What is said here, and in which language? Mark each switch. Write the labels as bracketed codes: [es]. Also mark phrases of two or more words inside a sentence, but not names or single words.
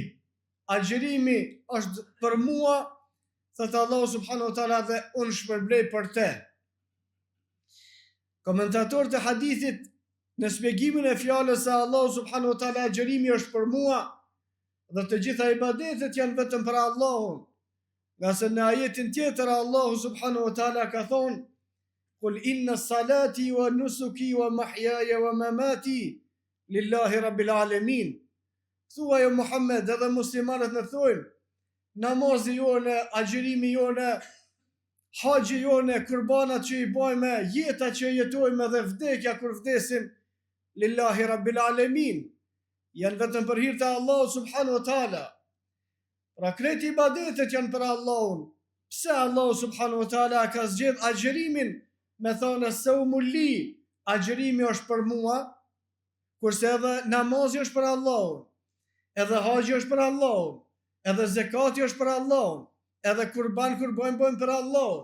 [sq] Agjerimi është për mua, thotë Allahu [ar] سبحانه وتعالى, [sq] dhe unë shpërblej për te. Komentatorët e hadithit në shpjegimin e fjalës se Allahu [ar] سبحانه وتعالى [sq] agjerimi është për mua dhe të gjitha ibadetet janë vetëm për Allahun, nga se në ajetin tjetër Allahu [ar] سبحانه وتعالى [sq] ka thonë: [ar] "قل إن صلاتي ونسكي ومحياي ومماتي لله رب العالمين." [sq] Thua jo Muhammed, edhe muslimanët në thojnë, namazi jone, agjerimi jone, haxhi jone, kurbanat që i bajme, jeta që jetojme dhe vdekja kur vdesim, [ar] لله رب العالمين, [sq] janë vetëm për hir të Allahut [ar] سبحانه وتعالى. [sq] Pra krejt ibadetet janë për Allahun. Pse Allahu [ar] سبحانه وتعالى [sq] ka zgjedh agjerimin me thonë [ar] الصوم لي, [sq] agjerimi është për mua, kurse edhe namazi është për Allahun, edhe haxhi është për Allahun, edhe zekati është për Allahun, edhe kurban kur bëjmë për Allahun.